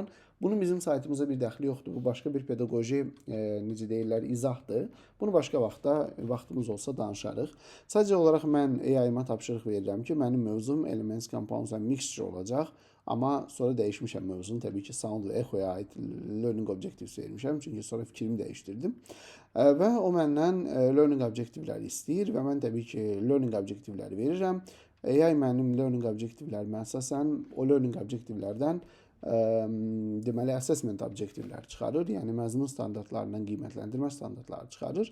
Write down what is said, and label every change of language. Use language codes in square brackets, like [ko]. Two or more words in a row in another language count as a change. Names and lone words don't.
[az] Bunun bizim saytımıza bir dəxli yoxdur. Bu başqa bir pedaqoji, necə deyirlər, izahdır. Bunu başqa vaxtımız olsa danışarıq. Sadəcə olaraq mən AI-ma tapşırıq verirəm ki, mənim mövzum [en] Elements, Compounds and Mixture [az] olacaq. Amma sonra dəyişmişəm mövzunu. Təbii ki, Sound və Echo'ya aid [en] learning objectives [az] vermişəm. Çünki sonra fikrimi dəyişdirdim. Və o məndən learning objektivləri istəyir və mən təbii ki, learning objektivləri verirəm. AI mənim learning objektivlərimi əsasən o learning objektivlərdən deməli, assessment objektivlər çıxarır. Yəni, məzmun standartlarından qiymətləndirmə standartları çıxarır.